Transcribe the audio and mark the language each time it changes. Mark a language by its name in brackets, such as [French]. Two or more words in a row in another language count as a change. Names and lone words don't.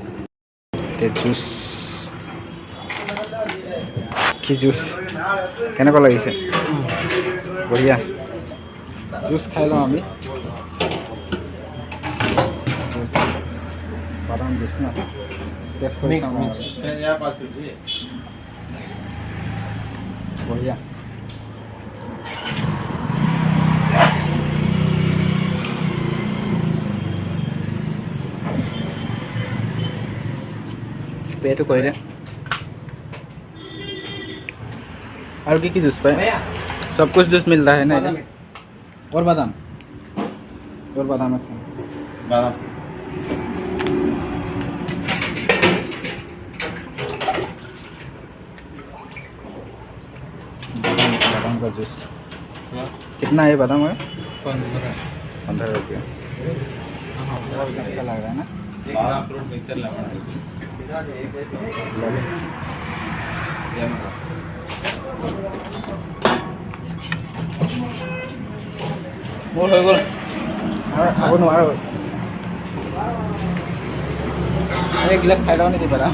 [Assamese] এতিয়া জুচ, কি জুচ কেনেকুৱা লাগিছে? বঢ়িয়া। জুচ খাই লওঁ আমি। জুচ বাদাম জুচ ন, টেষ্ট কৰি চাওঁ। বঢ়িয়া। পেট কোই ৰে আৰু কি জুচ পায়? [Hindi] सब कुछ जूस मिल रहा है ना? और बादाम है बादाम। बादाम का जूस कितना है? बादाम है 15 रुपये। अच्छा लग रहा है ना? [English] fruit mixer [Assamese] लगा মোৰ হৈ গ'ল আৰু খাব নোৱাৰোঁ। এক গিলাচ খাই লওঁ নেকি বাৰু?